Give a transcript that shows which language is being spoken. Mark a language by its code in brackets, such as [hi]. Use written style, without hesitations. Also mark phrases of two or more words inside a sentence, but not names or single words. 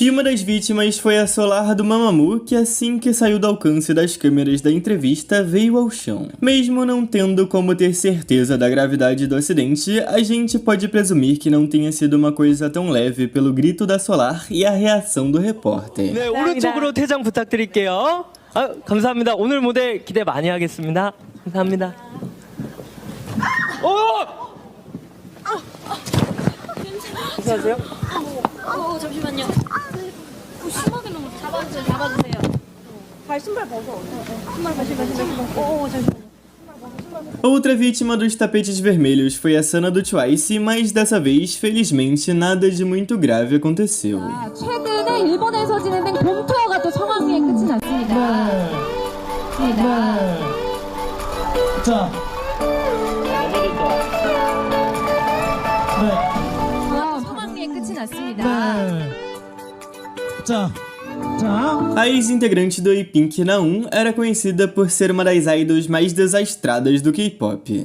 [pt] E uma das vítimas foi a Solar do Mamamoo, que assim que saiu do alcance das câmeras da entrevista, veio ao chão. Mesmo não tendo como ter certeza da gravidade do acidente, a gente pode presumir que não tenha sido uma coisa tão leve pelo grito da Solar e a reação do repórter. [ko] 네, 오른쪽으로 퇴장 부탁드릴게요. 감사합니다. 오늘 무대 기대 많이 하겠습니다. 감사합니다. 괜찮으세요? 잠시만요. 심하게 너무 잡아주세요. 신발 벗어. 신발 잠시만요. [pt] Outra vítima dos tapetes vermelhos foi a Sana do Twice, mas dessa vez, felizmente, nada de muito grave aconteceu. [ko] 최근에 일본에서 진행된 봄 투어가 또 성황리에 끝이 났습니다. 자. 성황리에 끝이 났습니다. 자. [pt] A ex-integrante do A-Pink Naum era conhecida por ser uma das idols mais desastradas do K-pop.